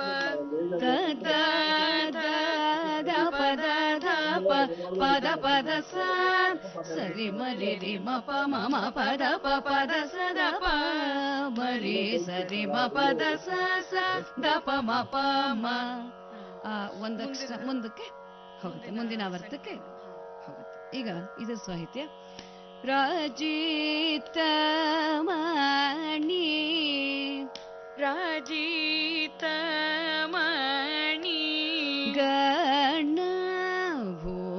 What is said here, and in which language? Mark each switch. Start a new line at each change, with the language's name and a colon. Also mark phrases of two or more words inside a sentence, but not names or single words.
Kannada: ದ ದ ದ ದ ಪದ ಧ ಪ ಪದ ಪದ ಸ ಸರಿ ಮರಿ ರಿ ಮ ಪ ಮ ಮ ಪದ ಪ ಪದ ಸ ದ ಪ ಮರಿ ಸರಿ ಮ ಪದ ಸ ಸ ದ ಪ ಮ ಪ ಮ. ಒಂದಕ್ಷರ ಮುಂದಕ್ಕೆ ಹೋಗುತ್ತೆ, ಮುಂದಿನ ಆವರ್ತಕ್ಕೆ ಹೋಗುತ್ತೆ. ಈಗ ಇದು ಸಾಹಿತ್ಯ. ರಾಜಿತ ಮಣಿ ರಾಜಿತ ಮಣಿ ಗಣ ಭೂ